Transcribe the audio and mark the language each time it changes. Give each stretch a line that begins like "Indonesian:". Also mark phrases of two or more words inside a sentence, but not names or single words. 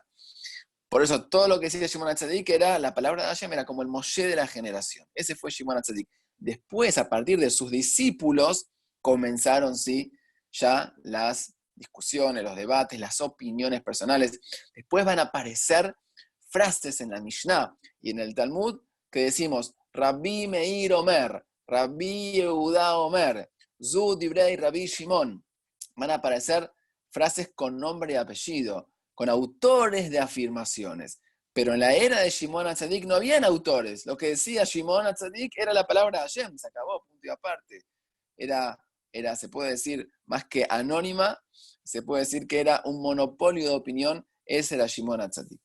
Spanish: Por eso todo lo que decía Shimon HaTzadik era, la palabra de Hashem era como el Moshe de la generación. Ese fue Shimon HaTzadik. Después, a partir de sus discípulos, comenzaron, sí, ya las discusiones, los debates, las opiniones personales. Después van a aparecer frases en la Mishnah y en el Talmud que decimos,
Hebrew: רבי מאיר אומר, רבי יהודה אומר, זו דברי רבי שמעון.
Spanish: Van a aparecer frases con nombre y apellido, con autores de afirmaciones. Pero en la era de Shimon HaTzadik no habían autores. Lo que decía Shimon HaTzadik era la palabra de Hashem, se acabó, punto y aparte. Era, se puede decir, más que anónima, se puede decir que era un monopolio de opinión, ese era Shimon HaTzadik.